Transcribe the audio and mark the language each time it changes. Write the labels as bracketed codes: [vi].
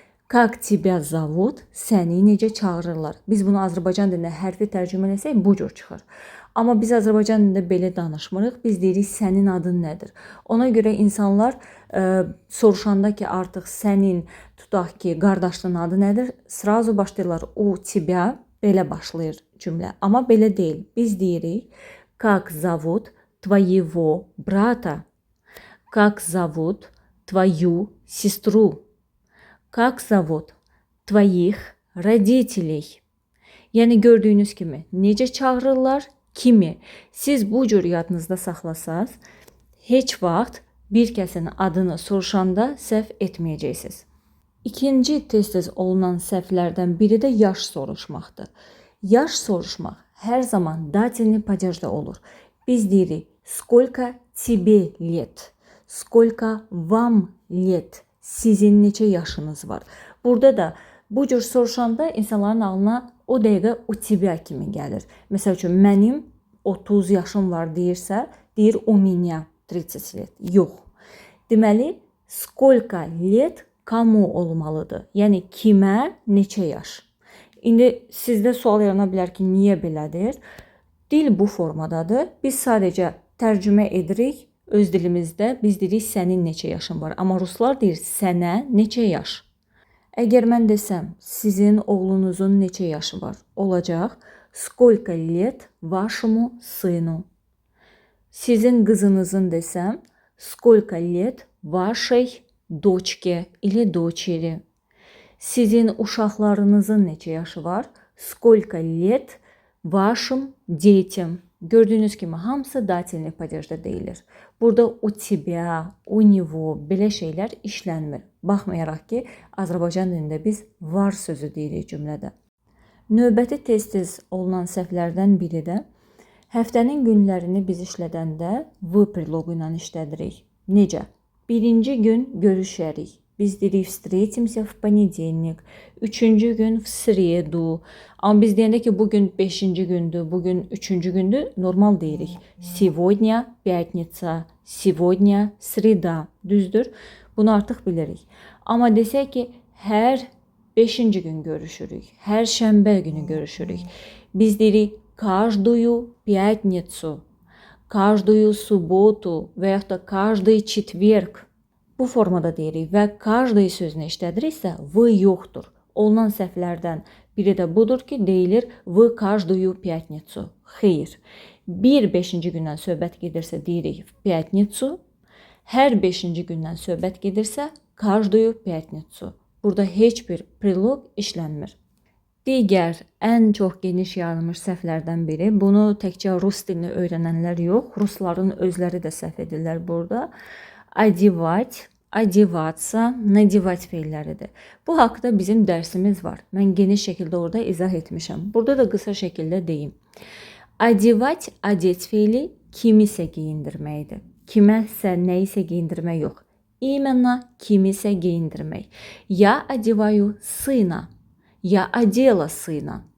[ru] Как тебя zovut, [az] səni necə çağırırlar? Biz bunu Azərbaycan dilində hərfi tərcümə etsək, bu cür çıxır. Amma biz Azərbaycan dilində belə danışmırıq. Biz deyirik, sənin adın nədir? Ona görə insanlar soruşanda ki, artıq sənin, tutaq ki, qardaşının adı nədir? Sразу başlayırlar, [ru] у тебя, [az] belə başlayır cümlə. Amma belə deyil. Biz deyirik, [ru] как зовут твоего брата? Как зовут твою сестру? Как zovut твоих родителей? [az] Yəni gördüyünüz kimi necə çağırırlar? Kimi? Siz bu cür yadınızda saxlasaz, heç vaxt bir kəsin adını soruşanda səhv etməyəcəksiniz. İkinci tez-tez olunan səhvlərdən biri də yaş soruşmaqdır. Yaş soruşmaq hər zaman datilni padejdə olur. Biz deyirik, [ru] сколько тебе лет? Сколько вам лет? [az] Sizin neçə yaşınız var? Burada da bu cür soruşanda insanların ağlına o dəqiqə [ru] у тебя [az] kimi gəlir. Məsəl üçün, mənim 30 yaşım var deyirsə, deyir [ru] у меня 30 лет. [az] Yox. Deməli, [ru] сколько лет кому [az] olmalıdır? Yəni, kimə neçə yaş? İndi sizdə sual yarana bilər ki, niyə belədir? Dil bu formadadır. Biz sadəcə tərcümə edirik. Öz dilimizdə biz deyirik, sənin neçə yaşın var. Amma ruslar deyir, sənə neçə yaş? Əgər mən desəm, sizin oğlunuzun neçə yaşı var? Olacaq, [ru] сколько лет вашему сыну? [az] Sizin qızınızın desəm, [ru] сколько лет вашей дочке или дочери? [az] Sizin uşaqlarınızın neçə yaşı var? [ru] Сколько лет вашим детям? [az] Gördüyünüz kimi hamısı datilni padejdə deyilir. Burada [ru] у тебя, у него [az] belə şeylər işlənmir. Baxmayaraq ki, Azərbaycan dilində biz var sözü deyirik cümlədə. Növbəti tez-tez olunan səhvlərdən biri də həftənin günlərini biz işlədəndə v preloqu ilə işlədirik. Necə? Birinci gün görüşərik. Biz deyirik, [ru] встретимся в понедельник. [az] Üçüncü gün [ru] в среду. [az] Amma biz deyəndə ki, bugün 5-ci gündür, bugün 3-cü gündür, normal deyirik. [ru] Сегодня пятница, сегодня среда. [az] Düzdür? Bunu artıq bilirik. Amma desək ki, hər 5-ci gün görüşürük, hər şənbə günü görüşürük. Biz deyirik, [ru] каждую пятницу, каждую субботу [az] və yaxud da [ru] каждый четверг. [az] Bu formada deyirik və каждый sözünü işlədiriksə, v yoxdur. Olunan səhvlərdən biri də budur ki, deyilir v [ru] каждую пятницу. [az] Xeyr. Bir 5-ci gündən söhbət gedirsə, deyirik [ru] в пятницу. [az] Hər 5-ci gündən söhbət gedirsə, [ru] каждую пятницу. [az] Burada heç bir preloq işlənmir. Digər ən çox geniş yayılmış səhvlərdən biri, bunu təkcə rus dilini öyrənənlər yox, rusların özləri də səhv edirlər burada. Одевать, одеваться, надевать feilləridir. Bu haqda bizim dərsimiz var. Mən geniş şəkildə orada izah etmişəm. Burada da qısa şəkildə deyim. Одевать, одеть feili kimisə geyindirməkdir. Kiməsə, nəyisə geyindirmək yox. İmенно kimisə geyindirmək. [ru] Я одеваю сына. Я одела сына.